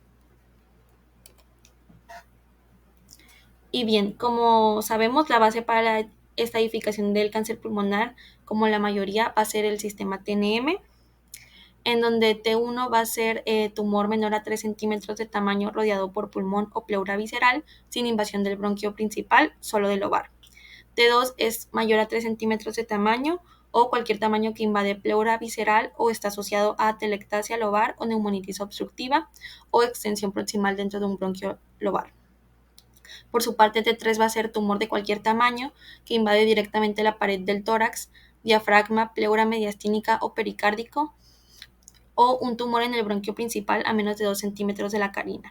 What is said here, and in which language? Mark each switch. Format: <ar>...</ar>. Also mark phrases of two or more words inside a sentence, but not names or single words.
<es>Y bien, como sabemos, la base para la estadificación del cáncer pulmonar, como la mayoría, va a ser el sistema TNM, en donde T1 va a ser tumor menor a 3 centímetros de tamaño rodeado por pulmón o pleura visceral, sin invasión del bronquio principal, solo del lobar. T2 es mayor a 3 centímetros de tamaño o cualquier tamaño que invade pleura visceral o está asociado a atelectasia lobar o neumonitis obstructiva o extensión proximal dentro de un bronquio lobar. Por su parte, T3 va a ser tumor de cualquier tamaño que invade directamente la pared del tórax, diafragma, pleura mediastínica o pericárdico, o un tumor en el bronquio principal a menos de 2 centímetros de la carina.</es>